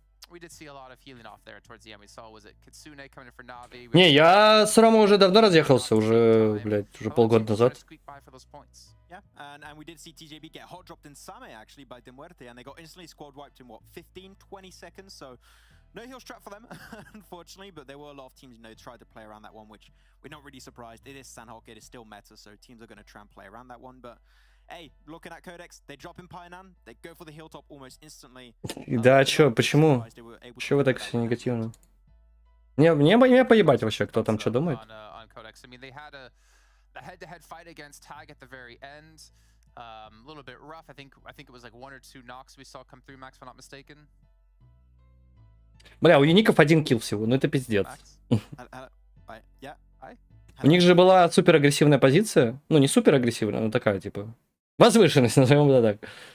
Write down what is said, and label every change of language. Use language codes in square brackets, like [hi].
[en] we did see a lot of healing off there towards the end. We saw, was it Kitsune coming in for Navi? [ru] Не, я с Рома уже давно разъехался, уже, блядь, уже полгода назад. [en] Yeah, and we did see TJB get hot dropped in Same actually by Demuerte, and they got instantly squad wiped in what, 15-20 seconds. So no heal strat for them, unfortunately, but there were a lot of teams, you know, tried to play around that one, which we're not really surprised. It is Sanhok, it is still meta, so teams are going to try and play around that one. But hey, looking at Codex, they drop in Painan, they go for the hilltop almost instantly. [ru] Да, чё, почему? Чё вы так все негативно? Мне поебать вообще, кто там что думает. [en] On Codex. I mean, they had a head-to-head fight against Tag at the very end. A little bit rough. I think it was like 1 or 2 knocks we saw come through, Max, if I'm not mistaken. [ru] Бля, у юников 1 килл всего, ну это пиздец. У них же была супер агрессивная позиция. Ну, не супер агрессивная, но такая, типа, возвышенность, назовем это так.